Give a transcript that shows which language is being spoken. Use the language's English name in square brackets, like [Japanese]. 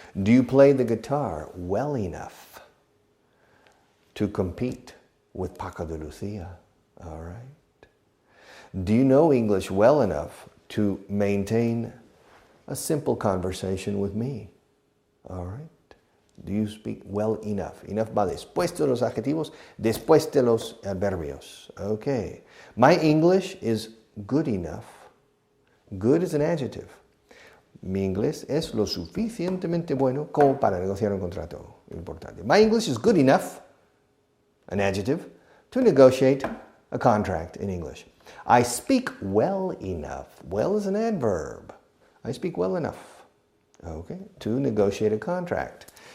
[English] Do you play the guitar well enough to compete with Paco de Lucia? All right. Do you know English well enough to maintain a simple conversation with me? All right. Do you speak well enough? [Spanish] Enough va después de los adjetivos, después de los adverbios. [English] Okay. My English is good enough. Good is an adjective. [Spanish] Mi inglés es lo suficientemente bueno como para negociar un contrato importante. [English] My English is good enough, an adjective, to negotiate a contract in English. I speak well enough. Well is an adverb. I speak well enough, okay, to negotiate a contract.